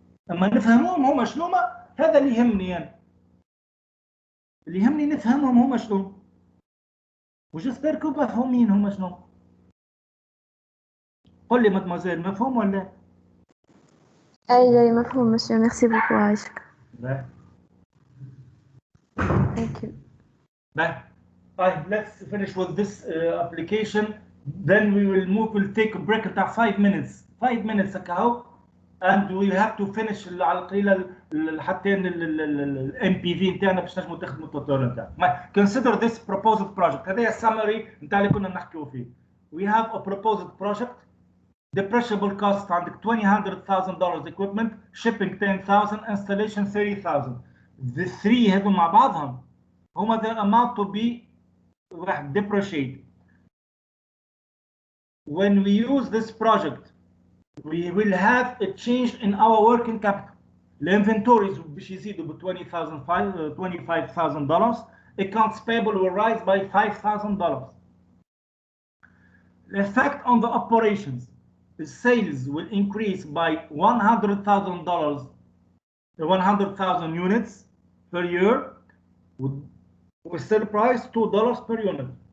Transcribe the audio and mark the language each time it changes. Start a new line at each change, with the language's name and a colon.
Arabic: اما نفهموهم هما شنوما، هذا اللي يهمني انا، اللي يهمني نفهمهم هما شنو، وجسبركم مفهومين هما شنو. قل لي مدموزيل مفهوم ولا؟ اي مفهوم مسيو، ميرسي بوكو عايشك. لا
English: Thank you. Bye. Let's finish with this application. Then we'll take a break about 5 minutes.
Arabic: 5 minutes هكا
English: and we have to finish
Arabic: على القليله حتى ال MPV نتاعنا باش نجموا تخدموا التوتال نتاعنا.
English: Consider this proposed project.
Arabic: هذا السمري نتاع اللي كنا نحكيو فيه.
English: We have a proposed project. Depreciable cost
Arabic: عندك
English: $200,000 equipment, shipping 10,000, installation 30,000. The three
Arabic: هذو مع بعضهم هما
English: the amount to be depreciated. When we use this project, we will have a change in our working capital. The inventories
Arabic: باش يزيدوا ب $25,000.
English: Accounts payable will rise by $5,000. The effect on the operations, the sales will increase by $100,000, 100,000 units per year, with sale price $2 per unit.